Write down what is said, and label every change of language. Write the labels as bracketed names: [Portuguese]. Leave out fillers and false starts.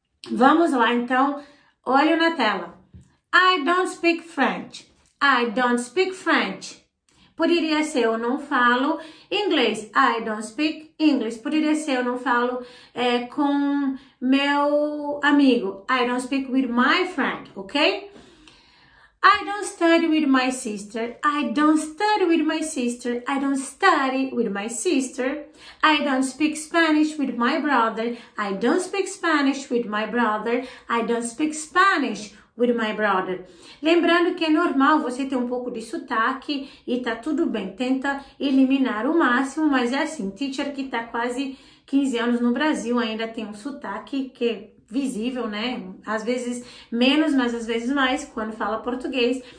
[Portuguese] Vamos lá, então. Olho na tela. [English] I don't speak French. I don't speak French. [Portuguese] Poderia ser eu não falo inglês. [English] I don't speak English. [Portuguese] Poderia ser eu não falo com meu amigo. [English] I don't speak with my friend, ok? I don't study with my sister. I don't study with my sister. I don't study with my sister. I don't speak Spanish with my brother. I don't speak Spanish with my brother. I don't speak Spanish with my brother. [Portuguese] Lembrando que é normal você ter um pouco de sotaque e tá tudo bem. Tenta eliminar o máximo, mas é assim, teacher que tá quase 15 anos no Brasil ainda tem um sotaque que é visível, né? Às vezes menos, mas às vezes mais quando fala português.